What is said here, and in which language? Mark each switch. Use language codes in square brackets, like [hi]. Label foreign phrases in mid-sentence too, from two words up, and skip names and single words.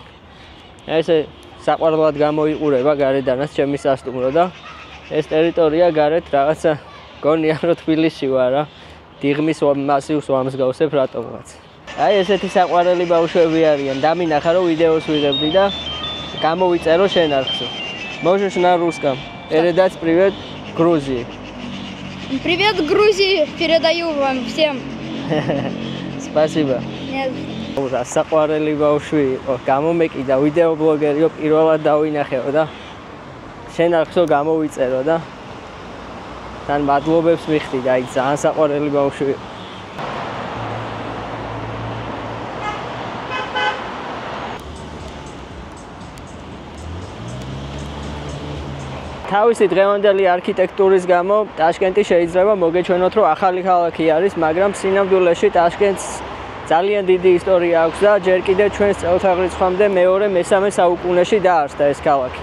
[ka] ესე საყვარლად გამოიყურება გარედანაც ჩემი სასტუმრო და ეს ტერიტორია გარეთ რაღაცა გონია რომ თბილისში ვარ რა. დიღმის მასივს ვამსგავსებ რატომღაც. აი ესეთი საყვარელი ბავშვები არიან. დამინახა რომ ვიდეოს ვიღებდი და გამოვიწერო შენარხსო. [ru] Можешь на русском передать привет Грузии. Привет, Грузии! Передаю вам всем. Спасибо. Ура, [ka] საყვარელი ბავშვი იყო. გამომეკიდა ვიდეო ბლოგერიო პირველად დავინახეო და შენარხსო გამოვიწერო და თან მადლობებს მიხდი და აი ძალიან საყვარელი ბავშვი. თავისი დღევანდელი არქიტექტურის გამო ტაშკენტი შეიძლება მოგეჩვენოთ რომ ახალი ქალაქი არის, მაგრამ სინამდვილეში ტაშკენტს ძალიან დიდი ისტორია აქვს და ჯერ კიდევ ჩვენს წელთაღრიცხვამდე მეორე-მესამე საუკუნეში დაარსდა ეს ქალაქი.